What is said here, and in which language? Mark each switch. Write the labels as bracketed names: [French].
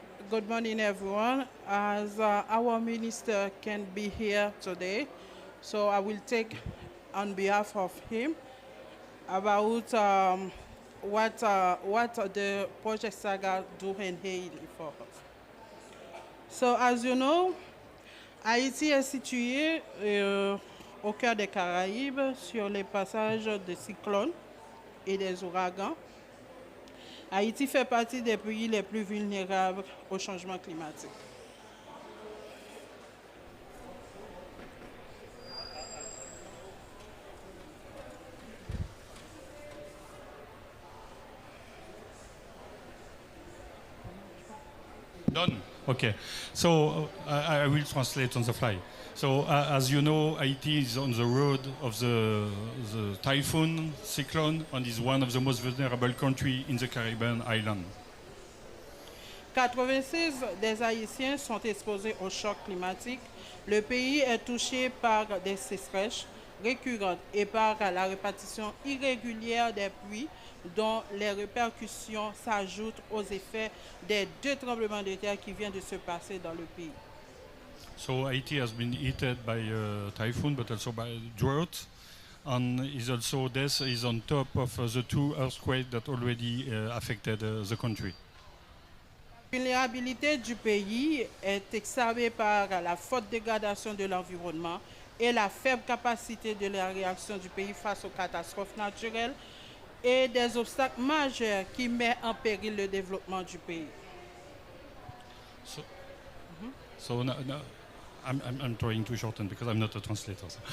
[English] Good morning, everyone. As our minister can't be here today, so I will take on behalf of him about what the Project Saga do in Haiti for us. So, as you know, [French] Haïti est situé au cœur des Caraïbes, sur les passages des cyclones et des ouragans. Haïti fait partie des pays les plus vulnérables au changement climatique. [English] Done. Okay. So I will translate on the fly. So as you know, Haiti is on the road of the typhoon, cyclone, and is one of the most vulnerable countries in the Caribbean island. [French] 86 des Haïtiens sont exposés au choc climatique. Le pays est touché par des sécheresses récurrentes et par la répartition irrégulière des pluies, dont les répercussions s'ajoutent aux effets des 2 tremblements de terre qui viennent de se passer dans le pays. [English] So Haiti has been hit by typhoon, but also by drought, and is also this is on top of the 2 earthquakes that already affected the country. [French] La vulnérabilité du pays est exacerbée par la forte dégradation de l'environnement et la faible capacité de la réaction du pays face aux catastrophes naturelles et des obstacles majeurs qui mettent en péril le développement du pays. [English] So now I'm trying to shorten because I'm not a translator.